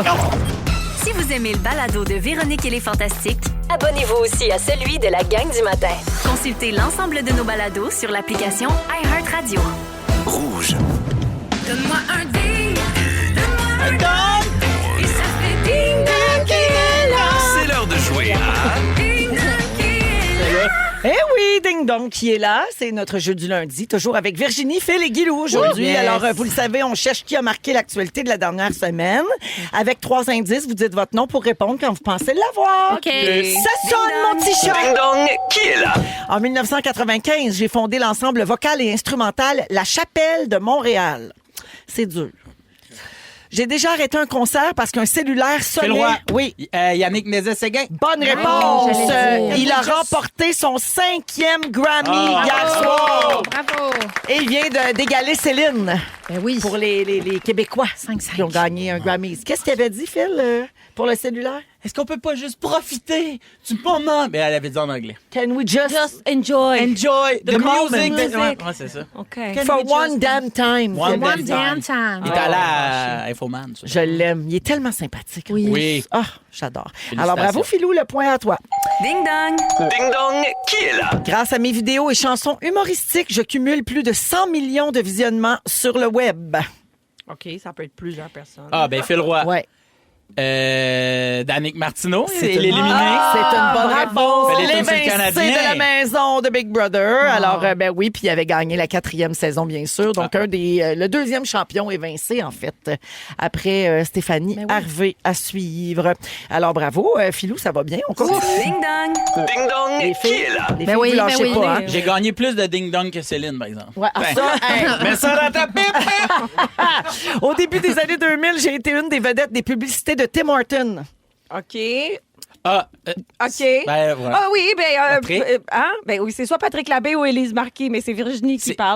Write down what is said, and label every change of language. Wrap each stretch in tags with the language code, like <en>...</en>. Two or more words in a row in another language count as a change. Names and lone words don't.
<fr>Si vous aimez le balado de Véronique et les Fantastiques, Abonnez-vous aussi à celui de la gang du matin. consultez l'ensemble de nos balados sur l'application iHeartRadio. Rouge. Donne-moi un ding, donne-moi un dong, et ça fait ding dong qui est là, C'est l'heure de jouer à... ding dong qui est là. Eh oui, Ding Dong qui est là. C'est notre jeu du lundi, toujours avec Virginie, Phil et Guilou aujourd'hui. Yes. Alors, vous le savez, on cherche qui a marqué l'actualité de la dernière semaine. Avec 3 indices, vous dites votre nom pour répondre quand vous pensez l'avoir. OK. Ça sonne, mon petit chat! Ding dong, qui est là? En 1995, j'ai fondé l'ensemble vocal et instrumental La Chapelle de Montréal. C'est dur. J'ai déjà arrêté un concert parce qu'un cellulaire Phil sonnait. Roy. Oui. Yannick Nézet-Séguin. Bonne réponse. j'allais dire. Il a remporté son 5e Grammy hier soir. Bravo. Et il vient d'égaler Céline Ben oui. pour les Québécois 5-5. qui ont gagné un Grammy. Qu'est-ce qu'il avait dit, Phil, pour le cellulaire? Est-ce qu'on peut pas juste profiter du moment? Mais elle avait dit en anglais.</fr> <en>Can we just Enjoy. Enjoy the moment. music. Music.</en> <fr>Ouais, c'est ça. OK.</fr> <en>for one damn time? One One damn damn time.</en> <fr>Il est allé à Infoman. ça. Je l'aime. Il est tellement sympathique. Oui. Oui. Ah, j'adore. Félicitations. Alors, bravo, Philou, le point à toi. Ding dong. Ding dong, qui est là? Grâce à mes vidéos et chansons humoristiques, je cumule plus de 100 millions de visionnements sur le web. OK, ça peut être plusieurs personnes. Ah, ben Phil Roy. Ouais. Danick Martineau, c'est une- l'éliminé. C'est une bonne réponse. Fallait tourner sur le L'évincé Canadien. de la maison de Big Brother. Alors, ben oui, puis il avait gagné la 4e saison, bien sûr. Donc, le 2e champion évincé, en fait, après Stéphanie Harvey à suivre. Alors, bravo. Philou, ça va bien? On continue. Ding dong. Ding dong, Les qui filles, est là? les Ben filles, oui, vous lâchez ben oui. pas, hein? J'ai gagné plus de ding-dong que Céline, par exemple. Ouais, Ben, ça, hey, mets ça dans ta pipe! au début des années 2000, j'ai été une des vedettes des publicités de Tim Hortons. OK. Ah, OK. ben voilà. Ah oui, Patrick? ben oui, c'est soit Patrick Labbé ou Élise Marquis, mais c'est Virginie qui parle.</fr>